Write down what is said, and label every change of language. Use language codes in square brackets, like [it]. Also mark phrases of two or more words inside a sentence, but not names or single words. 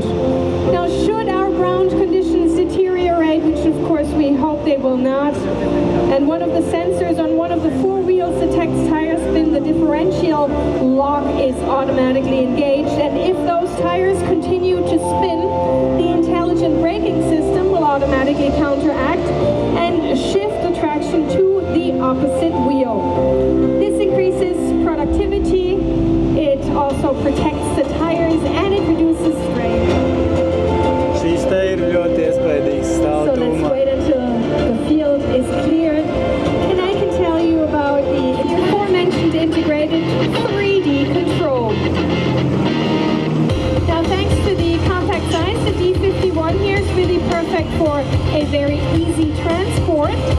[en] Now, should our ground conditions deteriorate, which of course we hope they will not, and one of the sensors on one of the four wheels detects tire spin, the differential lock is automatically engaged, and if those tires continue to spin, the intelligent braking system will automatically counteract and shift the traction to the opposite wheel. This increases productivity, it also protects the tires, and it reduces strain. [lv] Šīs te ir ļoti iespaidīgas [en] So let's [lv] stāvtuma. [en] wait until the field is cleared, and I can tell you about the aforementioned integrated 3D control. Now, thanks to the compact size, the D51 here is really perfect for a very easy transport.